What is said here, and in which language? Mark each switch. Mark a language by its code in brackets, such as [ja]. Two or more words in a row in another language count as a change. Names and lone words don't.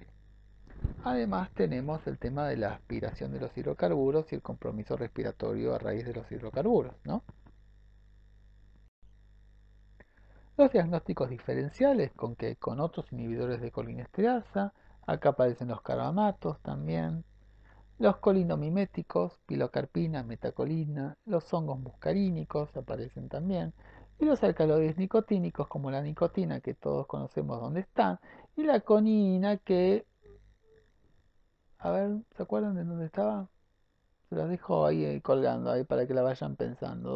[es] Además tenemos el tema de la aspiración de los hidrocarburos y el compromiso respiratorio a raíz de los hidrocarburos, ¿no? Los diagnósticos diferenciales con otros inhibidores de colinesterasa, acá aparecen los carbamatos también, los colinomiméticos, pilocarpina, metacolina, los hongos muscarínicos aparecen también, y los alcaloides nicotínicos como la nicotina, que todos conocemos dónde están, y la conina que, a ver, ¿se acuerdan de dónde estaba? Se las dejo ahí colgando, ahí para que la vayan pensando.